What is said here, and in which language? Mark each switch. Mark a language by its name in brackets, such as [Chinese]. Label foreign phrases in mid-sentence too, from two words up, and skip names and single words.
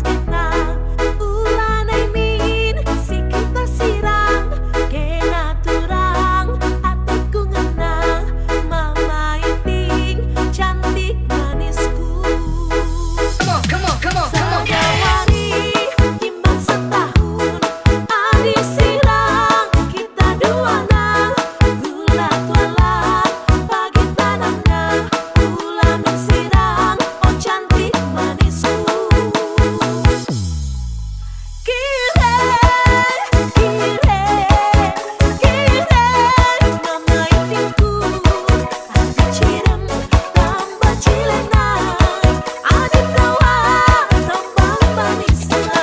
[Batak Karo] kena ulah min si kita sirang kena turang hatiku ngena mama iting cantik manisku. [English] Come on. [Batak Karo] Sagawari timbang setahun adi sirang kita duana gula tuala pagi tanamna ulah min sirang cantik manisku. Kire mama itingku, adi cirem tambah cilena, adi tawa tambah manisna.